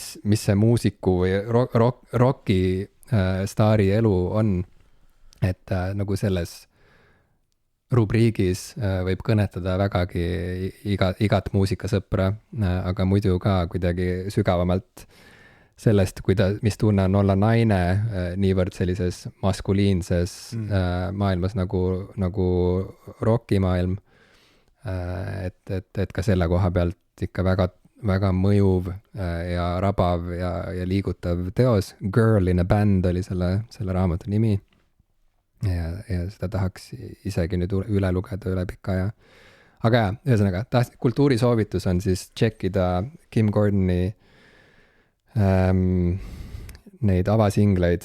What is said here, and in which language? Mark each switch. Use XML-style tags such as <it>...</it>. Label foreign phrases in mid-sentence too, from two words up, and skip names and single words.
<et>see muusiku või rocki staari elu on, et nagu selles rubriigis võib kõnetada vägagi igat muusikasõpra, aga muidu ka kuidagi sügavamalt sellest, mis tunne on olla naine niivõrd sellises maskuliinses maailmas nagu rockimaailm. Et ka selle koha pealt ikka väga, väga mõjuv ja rabav ja liigutav teos. Girl in a Band oli selle raamatu nimi. Ja seda tahaks isegi nüüd üle lugeda üle pika aja. Aga jah, ühesõnaga, kultuurisoovitus on siis tšekkida Kim Gordoni neid avasingleid.</et>